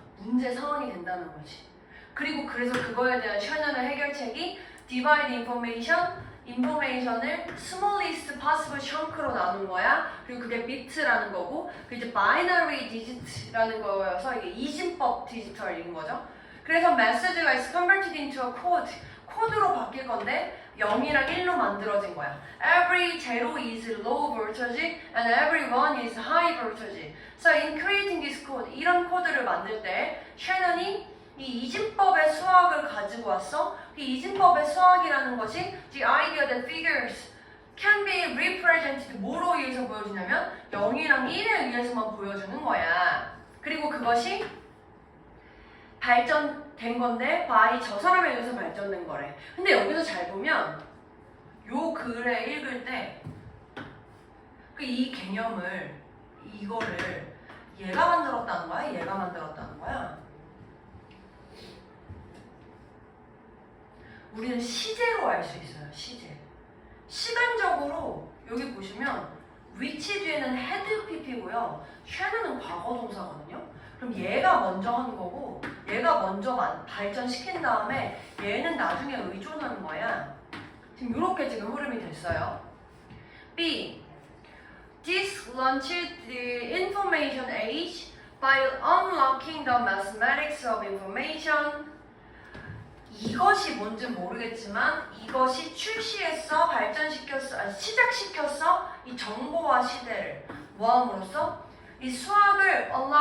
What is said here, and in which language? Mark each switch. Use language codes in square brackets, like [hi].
[ko] 문제 상황이 된다는 거지. 그리고 그래서 그거에 대한 셰넌의 해결책이 [en] divide information [ko] 을 smallest possible chunk로 나눈 거야. 그리고 그게 bit라는 거고, 그 이제 binary digit라는 거여서 이게 이진법 디지털인 거죠. 그래서 message가 [en] is converted into a code, [ko] 코드로 바뀔 건데 0이랑 1로 만들어진 거야. [en] Every 0 is low voltage and every 1 is high voltage. So in creating this code, [ko] 이런 코드를 만들 때 셰넌이 이 이진법의 수학을 가지고 왔어. 이 이진법의 수학이라는 것이 [en] the idea that figures can be represented [ko] 뭐로 의해서 보여주냐면 0이랑 1에 의해서만 보여주는 거야. 그리고 그것이 발전된 건데 by 저 사람에 의해서 발전된 거래. 근데 여기서 잘 보면 요 글을 읽을 때 이 개념을 이거를 얘가 만들었다는 거야? 얘가 만들었다는 거야? 우리는 시제로 알 수 있어요. 시제. 시간적으로 여기 보시면 which 뒤에는 had pp고요. shall은 과거 동사거든요. 그럼 얘가 먼저 한 거고 얘가 먼저 발전시킨 다음에 얘는 나중에 의존하는 거야. 지금 이렇게 지금 흐름이 됐어요. B. [en] This launched the information age by unlocking the mathematics of information. [ko] 이것이 뭔지 모르겠지만 이것이 출시했어, 발전시켰어, 시작시켰어 이 정보화 시대를 뭐함으로써 이 수학을